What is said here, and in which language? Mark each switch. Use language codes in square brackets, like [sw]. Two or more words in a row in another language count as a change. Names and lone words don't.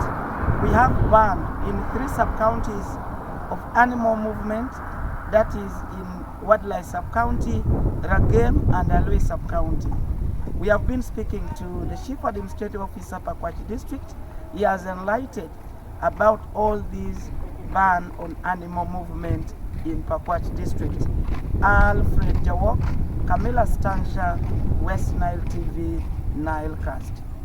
[en] We have ban in 3 sub-counties of animal movement, that is in Wadalai sub-county, Ragem and Aloe sub-county. We have been speaking to the Chief Administrative Officer Pakwach District. He has enlightened about all these ban on animal movement in Pakwach district. Alfred Jawok, Camilla Stansha, West Nile TV, Nilecast.